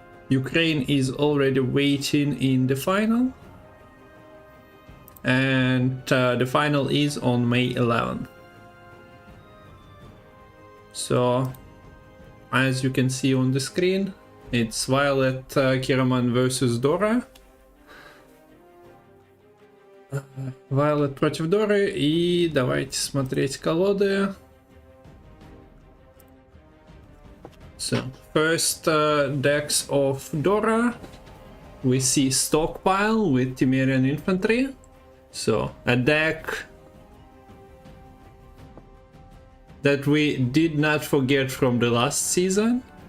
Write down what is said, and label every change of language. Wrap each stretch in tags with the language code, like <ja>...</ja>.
<en>Ukraine is already waiting in the final, and the final is on May 11th. So, as you can see on the screen, it's Violet Kiraman versus Dora.</en> <ru>Violet против Доры, и давайте смотреть колоды.</ru> <en>So, first decks of Dora, we see Stockpile with Cimmerian Infantry. So, a deck that we did not forget from the last season.</en>